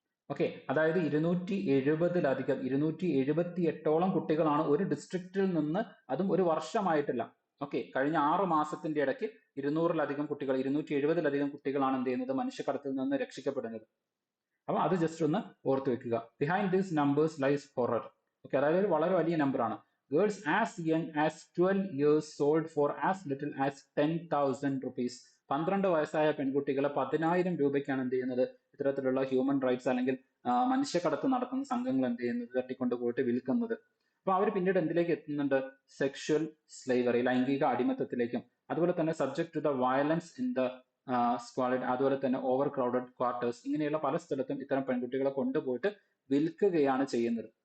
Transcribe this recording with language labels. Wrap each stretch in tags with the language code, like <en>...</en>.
<ml>Okay, അതായത് 278 കുട്ടികളാണ് ഒരു ഡിസ്ട്രിക്റ്റിൽ നിന്ന്, അതും ഒരു വർഷമായിട്ടില്ല. ഓക്കെ, കഴിഞ്ഞ 6 മാസത്തിന്റെ ഇടയ്ക്ക് 270 കുട്ടികളാണ് എന്ത് ചെയ്യുന്നത്, മനുഷ്യക്കടത്തിൽ നിന്ന് രക്ഷിക്കപ്പെടുന്നത്. അപ്പൊ അത് ജസ്റ്റ് ഒന്ന് ഓർത്ത് വെക്കുക.</ml> <en>Behind these numbers lies horror.</en> <ml>Okay, അതായത് വളരെ വലിയ നമ്പറാണ്.</ml> <en>Girls as young as 12 years sold for as little as 10,000 rupees.</en> <ml>12 വയസ്സായ പെൺകുട്ടികളെ 10,000 രൂപയ്ക്കാണ് എന്ത് ചെയ്യുന്നത്, ഇത്തരത്തിലുള്ള ഹ്യൂമൻ റൈറ്റ്സ് അല്ലെങ്കിൽ മനുഷ്യക്കടത്ത് നടത്തുന്ന സംഘങ്ങൾ എന്ത് ചെയ്യുന്നത്, തട്ടിക്കൊണ്ട് പോയിട്ട് വിൽക്കുന്നത്. അപ്പൊ അവർ പിന്നീട് എന്തിലേക്ക് എത്തുന്നുണ്ട്, സെക്ഷൽ സ്ലേവറി, ലൈംഗിക അടിമത്തത്തിലേക്കും, അതുപോലെ തന്നെ</ml> <en>subject to the violence in the squad,</en> <ml>അതുപോലെ തന്നെ ഓവർ ക്രൗഡഡ് ക്വാർട്ടേഴ്സ്, ഇങ്ങനെയുള്ള പല സ്ഥലത്തും ഇത്തരം പെൺകുട്ടികളെ കൊണ്ടുപോയിട്ട് വിൽക്കുകയാണ് ചെയ്യുന്നത്.</ml>